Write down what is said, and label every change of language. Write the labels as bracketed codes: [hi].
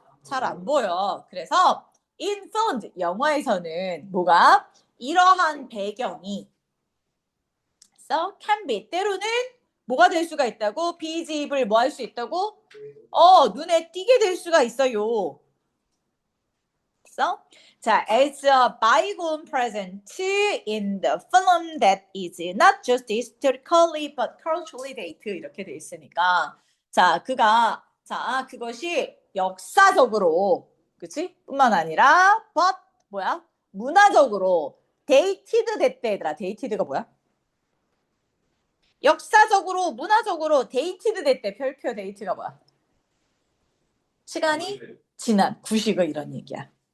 [ko] 잘 안 보여. 그래서 [en] in film [ko] 영화에서는 뭐가 이러한 배경이 [en] can be [ko] 때로는 뭐가 될 수가 있다고? 비집을 뭐 할 수 있다고? 눈에 띄게 될 수가 있어요. [en] 자, as a bygone present in the film that is not just historically but culturally dated [ko] 이렇게 돼 있으니까 자, 그것이 역사적으로 그치? 뿐만 아니라 but 뭐야? 문화적으로 dated 됐대 얘들아. dated가 뭐야? 역사적으로 문화적으로 dated 됐대. 별표 date가 뭐야? 시간이 지난 구식을 이런 얘기야.